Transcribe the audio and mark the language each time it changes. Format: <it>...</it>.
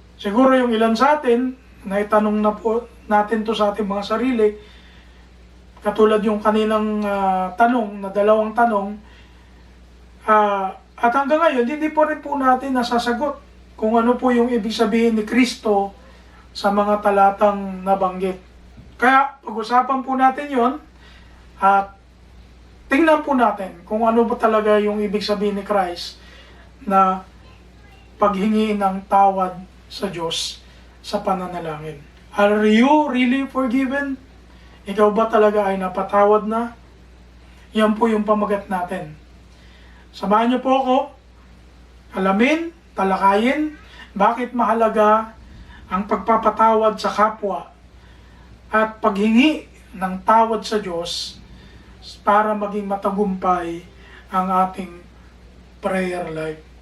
<tl>Siguro yung ilan sa atin, naitanong na po natin to sa ating mga sarili, katulad yung kaninang tanong, na dalawang tanong, at hanggang ngayon, hindi po rin po natin nasasagot kung ano po yung ibig sabihin ni Kristo sa mga talatang nabanggit. Kaya pag-usapan po natin yon at tingnan po natin kung ano ba talaga yung ibig sabihin ni Christ na paghingi ng tawad sa Diyos sa pananalangin.</tl> <en>Are you really forgiven?</en> <tl>Ikaw ba talaga ay napatawad na? Yan po yung pamagat natin. Samahan niyo po ako, alamin, talakayin, bakit mahalaga ang pagpapatawad sa kapwa at paghingi ng tawad sa Diyos para maging matagumpay ang ating prayer life.</tl>